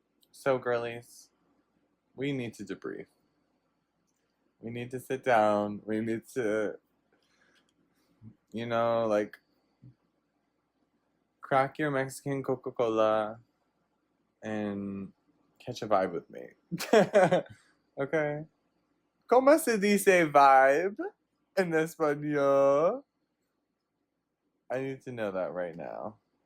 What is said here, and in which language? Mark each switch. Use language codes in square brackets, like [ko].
[en] So, girlies, we need to debrief. We need to sit down. We need to, crack your Mexican Coca-Cola and catch a vibe with me. Okay? [es] ¿Cómo se dice vibe en español? [en] I need to know that right now.